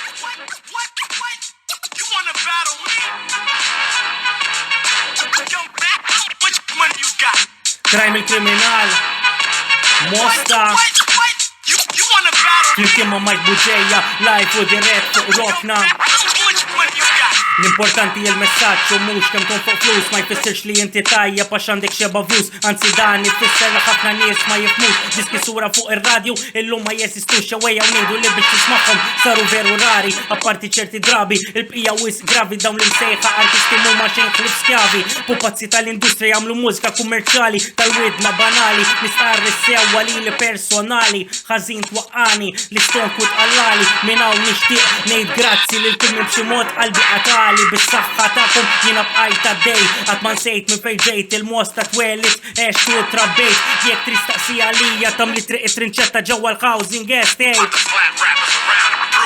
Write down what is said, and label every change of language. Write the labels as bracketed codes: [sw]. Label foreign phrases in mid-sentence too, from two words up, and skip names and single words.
[en] You wanna battle me? Yo, man, which one you got? [mt] Crime il-kriminal Mosta [en] You wanna battle me? [mt] Flimkien ma' Mike Buġeja Live u dirett fuq rokna [en] Which one you got? [mt] L-importanti il-messaġġ u mhux kemm tkun fuq flus ma jfissirx li inti tajja għax għandek xeba views, anzi dan ifisser li ħafna nies ma jifmux diski sura fuq ir-radju illum ma jeżistux xewwejja u ngħidu li biex tismagħhom saru veru rari apparti ċerti drabi il-bqija wis gravi dawn l-imsejħa artisti mhuma xejn ħlief skjavi pupazzi tal-industrija jagħmlu mużika kummerċjali tal-widna banali nistarri sewwa lili personali ħażin twaqqani l-istonk u tqallali minn hawn nixtieq ngħid grazzi lil kull b'xi mod qalbi qatali bis-saħħa tagħkom jiena bqajt għaddej qatt ma nsejt minn fejn ġejt il-Mosta twellit għextu u trabbejt jekk tristaqsija lija tamli triq it-trinċetta ġewwa l- [en] housing estate.